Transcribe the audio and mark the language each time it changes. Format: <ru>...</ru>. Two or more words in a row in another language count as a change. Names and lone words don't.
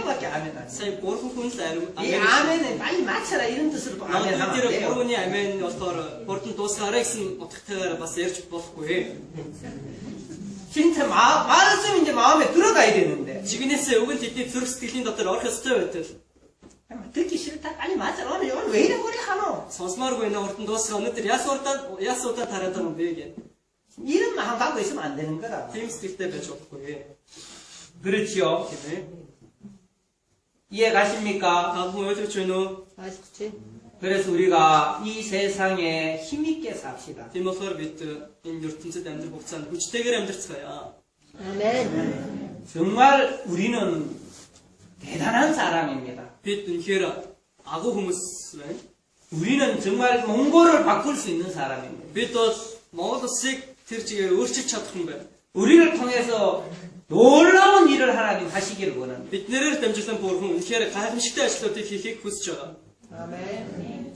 <ko>밖에 아멘 안 해.</ko> <mn>Сая бурхан хүн л амен.</mn> <ko>이 아멘에 빨리 맞춰라 이런 뜻으로 또 아멘 하면 안</ko> <mn>Тэр</mn> <ko>돼요.</ko> <mn>бурууны амен болохоор бурхан дуусгаарай гэсэн утгатайгаар бас ярьж болохгүй.</mn> <ko>진짜 말했으면 이제 마음에 들어가야 되는데.</ko> <mn>Жигнэсээ үг нь тэдний зүрх сэтгэлийн дотор орох ёстой байтал.</mn> <ko>듣기 싫다. 빨리 맞춰라. 오늘 왜 이래 머리 하노?</ko> <mn>Сонсмааргүй нэ урд нь дуусгаа өнөдөр яс удаа тараад байгаа юм бэ гэх.</mn> <ko>이런 마음 갖고 있으면 안 되는 거라.</ko> <mn>Тийм сэтгэлтэй байж болохгүй.</mn> <ko>그렇지요.</ko> <mn>Тийм ээ.</mn> <ko>이해 가십니까?</ko> <mn>Та бүхэн ойлгож байна уу?</mn> <ko>아시지? 그래서 우리가 이 세상에 힘있게 삽시다.</ko> <mn>Тийм болохоор бид энэ ертөнцид амьдрах хугацаанд хүчтэйгээр амьдрцгаая.</mn> <ko>아멘. 정말 우리는 대단한 사람입니다.</ko> <mn>Бид үнэхээр агуу хүмүүс байна.</mn> <ko>우리는 정말 몽골을 바꿀 수 있는 사람입니다.</ko> <mn>Бид бол Монгол улсыг тэр чигээр өөрчилж чадах юм байна.</mn> <ko>우리를 통해서 놀라운 일을 하나님 하시기를 원합니다.</ko> <mn>Биднэрээр дамжуулан бурхан үнэхээр гайхамшигтай ажлуудыг хийхийг хүсэж байгаа.</mn> <ko>아멘.</ko>